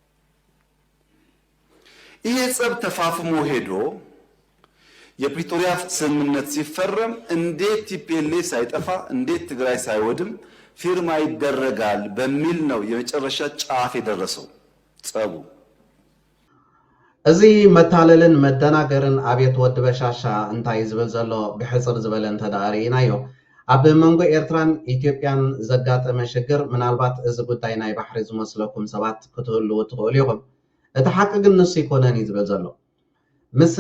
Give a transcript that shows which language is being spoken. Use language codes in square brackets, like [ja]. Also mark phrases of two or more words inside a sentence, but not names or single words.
[am] ይሄ ጸብ ተፋፍሞ ሄዶ የፕሪቶሪያ ስምምነት ሲፈረም እንዴት ቲፒኤልኤፍ ሳይጠፋ እንዴት ትግራይ ሳይወድም ፊርማ ይደረጋል በሚል ነው የመጨረሻ ጫፍ የደረሰው ጸቡ። [ti] እዚ መታለልን መደናገርን አቤት ወድ በሻሻ እንታይ ዝብል ዘሎ ብሕፅር ዝበለ እንተዳሪናዮ ኣብ መንጎ ኤርትራን ኢትዮጵያን ዘጋጠመ ሽግር ምናልባት እዚ ጉዳይ ናይ ባሕሪ ዝመስለኩም ሰባት ክትህልው ትኽእሉ ኢኹም። እቲ ሓቂ ግን ንሱ ይኮነን እዩ ዝብል ዘሎ። ምስ